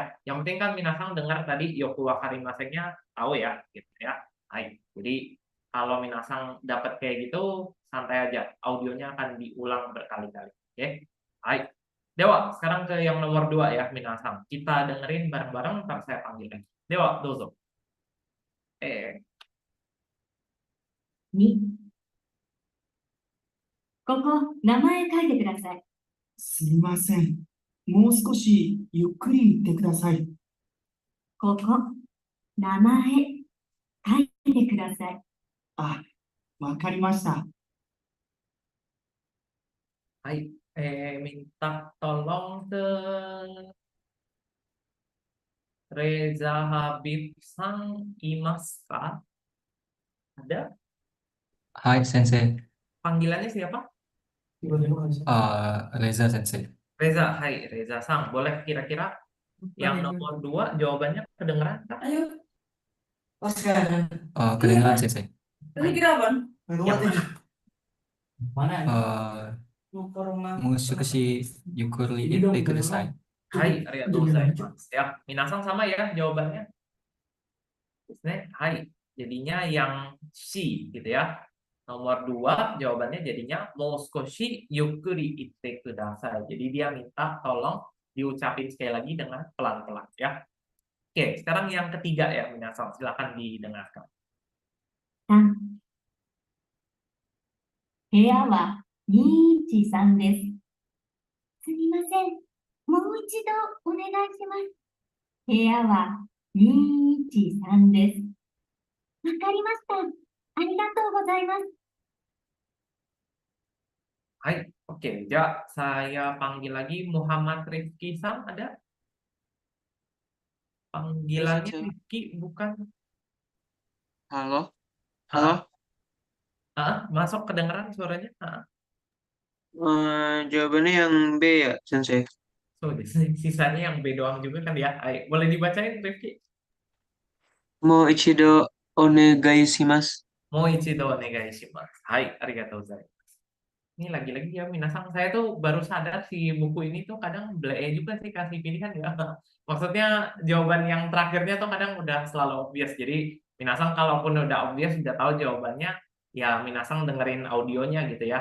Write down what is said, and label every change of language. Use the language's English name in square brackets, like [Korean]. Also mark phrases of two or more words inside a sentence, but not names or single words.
[Indonesian] Yang penting kan minasang dengar tadi [Japanese] よくわかりませんnya [Indonesian] tahu ya gitu ya. Hai. Jadi kalau minasang dapat kayak gitu santai aja. Audionya akan diulang berkali-kali. Oke. Hai. Dewa, sekarang ke yang nomor 2 ya, minasang. Kita dengerin bareng-bareng, ntar saya panggil lagi. Dewa, dozo. [Japanese] 2、ここ、名前書いてください。すみません。もう少しゆっくり言ってください。ここ、名前書いてください。あ、わかりました。 [Indonesian] Hai. Minta tolong ke Reza Habib Sang Imas Kak. Ada? [Japanese] はい 先生, [Indonesian] Panggilannya siapa? Reza Sensei. Reza, hai Reza Sang. Boleh kira-kira yang nomor 2 jawabannya kedengeran Kak? Kedengeran Sensei. Kira-kira apa? Yang mana? [Japanese] もう少しゆっくり言ってください. はい、ありがとうございます. [Indonesian] Ya, minasang sama ya jawabannya. Hai, jadinya yang C gitu ya. Nomor 2 jawabannya jadinya [Japanese] もう少しゆっくり言ってください. [Indonesian] Jadi dia minta tolong diucapin sekali lagi dengan pelan-pelan ya. Oke, sekarang yang ketiga ya minasang, silakan didengarkan. [Japanese] 3、部屋は213です。すみません。もう一度お願いします。部屋は213です。わかりました。ありがとうございます。 [Indonesian] Hai, oke, ya saya panggil lagi Muhammad Rifki Sam, ada? Panggilannya Rifki bukan? Halo, Ah, masuk kedengeran suaranya? jawabannya yang B ya, Sensei. So, sisanya yang B doang juga kan ya. Hai, boleh dibacain Rifki? [Japanese] もう一度お願いします. もう一度お願いします。はい、ありがとうございます. [Indonesian] Ini lagi-lagi ya minasang, saya tuh baru sadar si buku ini tuh kadang bleh juga sih kasih pilihan ya. Maksudnya jawaban yang terakhirnya tuh kadang udah selalu obvious. Jadi minasang kalaupun udah obvious udah tahu jawabannya, ya minasang dengerin audionya gitu ya.